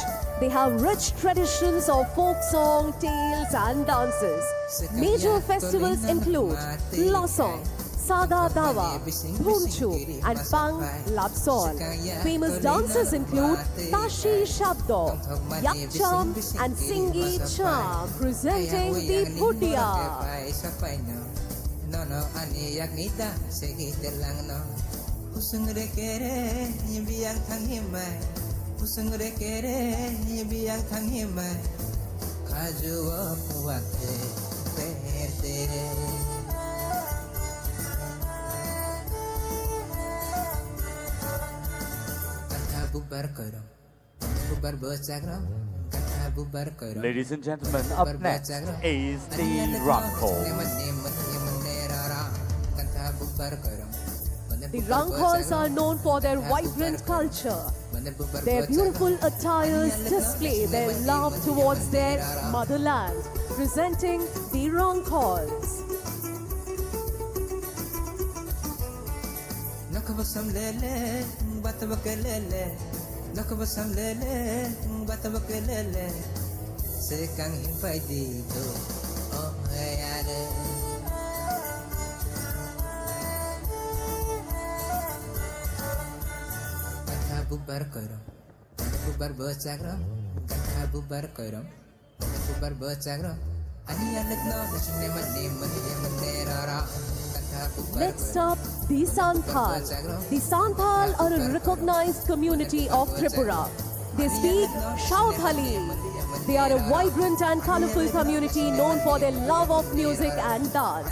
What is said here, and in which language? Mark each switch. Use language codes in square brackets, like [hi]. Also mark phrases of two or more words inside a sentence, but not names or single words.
[en] They have rich traditions of folk song, tales, and dances. Major festivals include Losong, Saga Dawa, Bhumchu, and Pang Lapsol. Famous dances include Tashi Shabdo, Yakcham, and Singi Cham, presenting the Bhutia. [trp] Nono ani yagnita segite lang no Usungre kere biang thangimai Usungre kere biang thangimai Kajuwa puwate perte Kanta bubar korom Bubar bochagram Kanta bubar korom [en] Ladies and gentlemen, up next is the rock call. The Rangkhals are known for their vibrant culture. Their beautiful attires display their love towards their motherland, presenting the Rangkhals. [trp] Nakabasam lele, batabakelele. Nakabasam lele, batabakelele. Sekang himpai dito, oh ayale. Bubar korom, bubar bochagram, kanta bubar korom, bubar bochagram. Ani alat no, nasine mane rara. [en] Next up, the Santhal. The Santhal are a recognized community of Tripura. They speak Shaudhali. They are a vibrant and colorful community known for their love of music and dance.